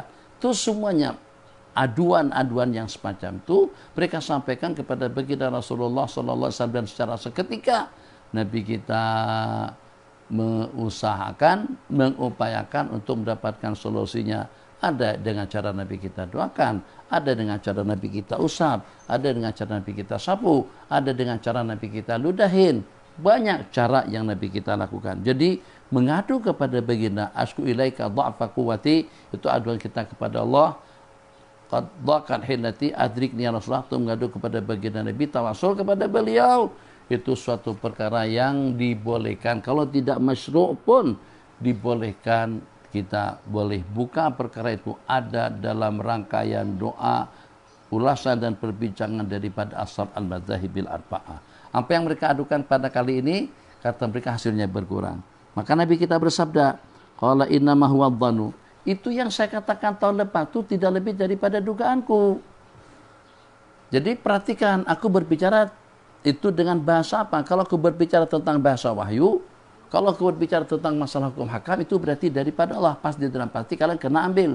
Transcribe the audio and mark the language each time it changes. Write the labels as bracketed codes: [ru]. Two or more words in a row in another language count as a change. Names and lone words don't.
[ms] Itu semuanya aduan-aduan yang semacam itu mereka sampaikan kepada baginda Rasulullah [ar] صلى الله عليه وسلم, [ms] dan secara seketika Nabi kita mengupayakan untuk mendapatkan solusinya. Ada dengan cara Nabi kita doakan, ada dengan cara Nabi kita usap, ada dengan cara Nabi kita sapu, ada dengan cara Nabi kita ludahin. Banyak cara yang Nabi kita lakukan. Jadi mengadu kepada baginda, [ar] أشكو إليك ضعف قوتي, [ms] itu aduan kita kepada Allah. [ar] قد ضاقت حيلتي أدركني يا رسول الله, [ms] itu mengadu kepada baginda Nabi, tawasul kepada beliau. Itu suatu perkara yang dibolehkan. Kalau tidak masyru' pun dibolehkan. Kita boleh buka perkara itu, ada dalam rangkaian doa, ulasan dan perbincangan daripada [ar] أصحاب المذاهب الأربعة. [ms] Apa yang mereka adukan pada kali ini, kata mereka hasilnya berkurang. Maka Nabi kita bersabda, [ar] قال إنما هو ظن, [ms] itu yang saya katakan tahun lepas itu tidak lebih daripada dugaanku. Jadi perhatikan, aku berbicara itu dengan bahasa apa? Kalau aku berbicara tentang bahasa wahyu, kalau aku berbicara tentang masalah hukum hakam, itu berarti daripada Allah, pas di dalam pasti kalian kena ambil.